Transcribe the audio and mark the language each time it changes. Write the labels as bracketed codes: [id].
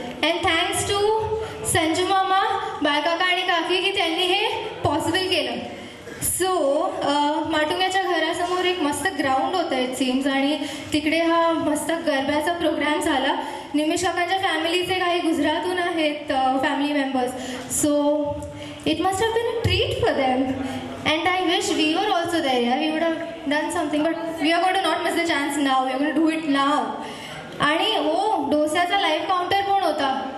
[mr] And thanks to Sanju मामा, बाळकाका आणि काकी की त्यांनी हे पॉसिबल केलं. सो माटुंग्याच्या घरासमोर एक मस्त ग्राउंड होतं [en] it seems, [mr] आणि तिकडे हा मस्त गरब्याचा प्रोग्राम झाला. निमिष काकांच्या फॅमिलीचे काही गुजरातहून आहेत family members. [en] So it must have been a treat for them. And I wish we were also there. Yeah? We would have done something, but we are going to not miss the chance now. We are going to do it now. [mr] आणि हो, डोस्याचा live counter पण होता.